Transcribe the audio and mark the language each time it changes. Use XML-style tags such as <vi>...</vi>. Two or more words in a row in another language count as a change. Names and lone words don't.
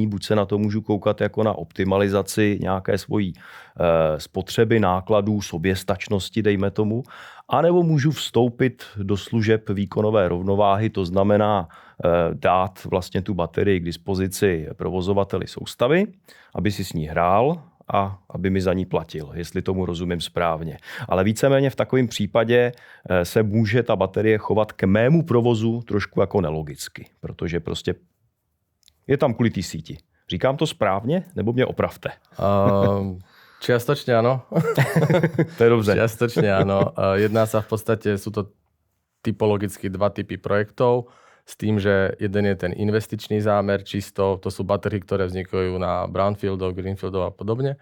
<cs>Buď se na to můžu koukat jako na optimalizaci nějaké svojí spotřeby, nákladů, soběstačnosti, dejme tomu, anebo můžu vstoupit do služeb výkonové rovnováhy, to znamená dát vlastně tu baterii k dispozici provozovateli soustavy, aby si s ní hrál, a aby mi za ní platil, jestli tomu rozumím správně. Ale víceméně v takovém případě se může ta baterie chovat k mému provozu trošku jako nelogicky, protože prostě je tam kvůli té síti. Říkám to správně, nebo mě opravte?</cs> <sk>Čiastočne áno.</sk> <cs>To je dobře.</cs> <sk>Čiastočne áno. Jedná sa v podstate, sú to typologicky dva typy projektov, s tým, že jeden je ten investičný zámer, čisto, to sú batérie, ktoré vznikajú na brownfieldoch, greenfieldoch a podobne.</sk>